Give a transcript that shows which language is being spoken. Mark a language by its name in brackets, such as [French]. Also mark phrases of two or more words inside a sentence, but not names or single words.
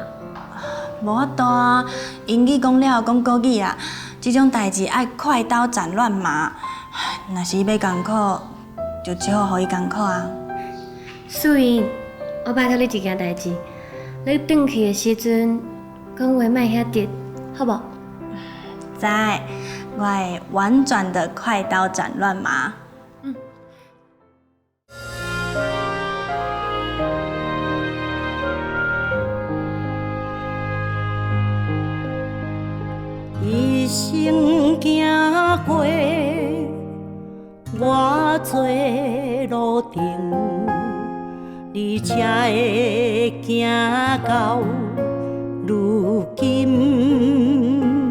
[Min Nan Chinese] 无法度啊，英语讲了讲国语啊，这种代志爱快刀斩乱麻。若是要艰苦，就只好互伊艰苦啊。素英，我拜托你一件代志，你转去的时阵，讲话莫遐直，好无？知，我会婉转的快刀斩乱麻。一生行过偌多路程，你才会行到如今。